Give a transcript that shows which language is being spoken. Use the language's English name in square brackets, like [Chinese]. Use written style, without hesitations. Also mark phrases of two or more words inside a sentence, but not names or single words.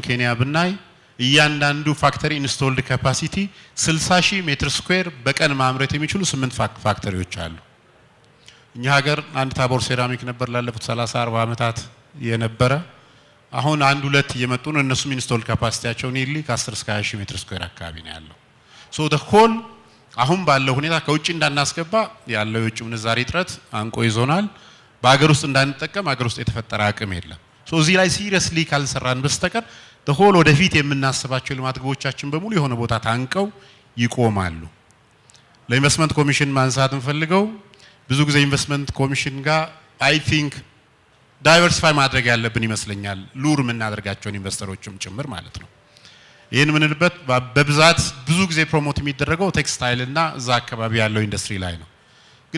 [Amharic] ኬንያ ብናይ እያንዳንዱ ፋክተሪ [English] installed capacity [Amharic] 60,000 [English] meter square [Amharic] በቀን ማምረት የሚችሉ 8 ፋክተሪዎች አሉ። እኛ ሀገር አንድ ታቦር ሴራሚክ ነበር ላለፉት 30-40 ዓመታት የነበረ። አሁን አንድ ሁለት እየመጡ ነው። እነሱም [English] installed capacity nearly [Amharic] ከ10 እስከ 20,000 [English] meter square [Amharic] አካባቢ ነው ያለው። [English] so the whole [Amharic] አሁን ባለው ሁኔታ ከውጭ እንዳናስገባ ያለው የውጭ ምንዛሪ እጥረት አንቆ ይዞናል። በአገር ውስጥ እንዳንጠቀም አገር ውስጥ የተፈጠረ አቅም የለም። ሶ እዚህ ላይ ሲሪየስሊ ካልሰራን በስተቀር [English] the whole [Amharic] ወደፊት የምናስባቸው ልማት ግቦቻችን በሙሉ የሆነ ቦታ ታንቀው ይቆማሉ። ለኢንቨስትመንት ኮሚሽን ማንሳት እንፈልገው ብዙ ጊዜ ኢንቨስትመንት ኮሚሽን ጋር [English] I think diversify [Amharic] ማድረግ ያለብን ይመስለኛል ሉር የምናደርጋቸውን ኢንቨስተሮችም ጭምር ማለት ነው። ይሄን ምንልበት በብዛት ብዙ ጊዜ ፕሮሞት የሚደረገው ቴክስታይል እና እዛ አካባቢ ያለው ኢንዱስትሪ ላይ ነው። ግን